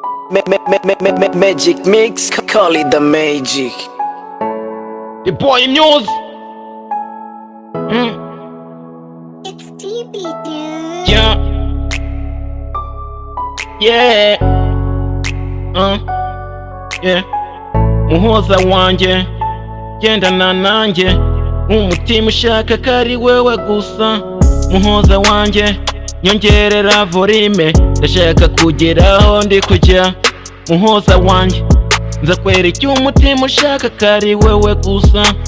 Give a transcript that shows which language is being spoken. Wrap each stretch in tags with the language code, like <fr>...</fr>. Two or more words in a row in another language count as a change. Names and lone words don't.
<en>Ma-, ma-, ma-, ma-, ma-, ma-, magic mix, call it the magic. The boy Muse. Mm. It's T B, dude. Yeah. Yeah. Uh. Yeah.</en> <rw>Muhoza wanjye, gendana nanjye, umutima ushaka ko ari wewe gusa. Muhoza wanjye, nyongerera volume, ndashaka kugera aho ndi kujya. Muhoza wanjye, nza kwera icyo umutima ushaka ko ari wewe gusa.</rw>